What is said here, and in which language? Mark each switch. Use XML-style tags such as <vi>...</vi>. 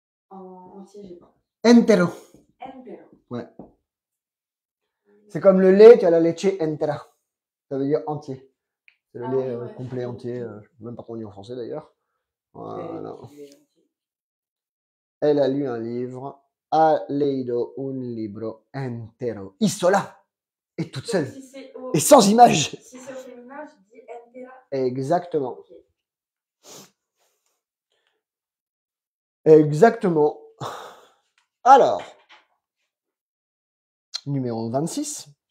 <fr>en entier, j'ai pas.</fr> <es>Entero. Entero.</es> <fr>Ouais. C'est comme le lait, tu as</fr> <es>la leche entera.</es> <fr>Ça veut dire entier. C'est le Ah lait oui, ouais. complet, entier. Je sais même pas comment on dit en français d'ailleurs. Voilà. Elle a lu un livre.</fr> <es>Ha leído un libro entero.</es> <fr>Isola. Et toute seule. Si c'est au, Et sans image. si c'est au féminin, je dis entera. Exactement. Ok. Exactement. Alors, numéro 26.</fr>